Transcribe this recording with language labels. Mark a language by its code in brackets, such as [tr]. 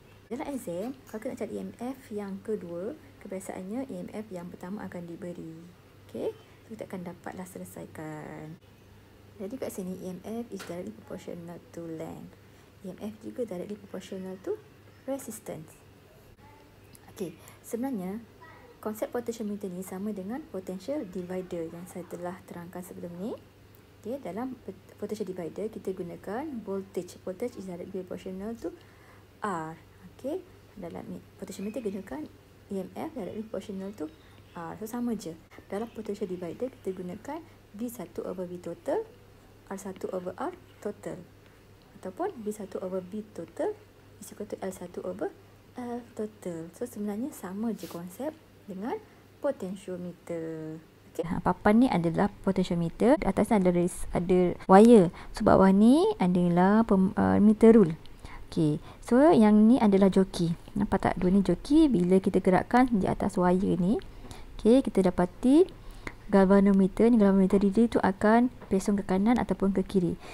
[ms] Dalam exam, kalau kita nak cari EMF yang kedua, kebiasaannya EMF yang pertama akan diberi. Okay, so kita akan dapatlah selesaikan. Jadi kat sini [en] EMF is directly proportional to length. [ms] EMF juga [en] directly proportional to resistance. [ms] Okey, sebenarnya konsep potentiometer ni sama dengan potential divider yang saya telah terangkan sebelum ni. Okey, dalam potential divider kita gunakan voltage. [en] Voltage is directly proportional to R. Okey, [ms] dalam potentiometer gunakan [en] EMF directly proportional to R. [ms] So sama je. Dalam potential divider kita gunakan V1 over V total, R1 over R total. [en] Ataupun V1 over V total is equal to L1 over L total. [ms] So sebenarnya sama je konsep dengan potentiometer. Okay. Papan ni adalah potentiometer. Di atasnya ada wire. So bawah ni adalah meter rule. Okay. So yang ni adalah joki. Nampak tak? Dua ni joki. Bila kita gerakkan di atas wire ni, okay, kita dapati galvanometer ni, galvanometer reader tu akan pesong ke kanan ataupun ke kiri.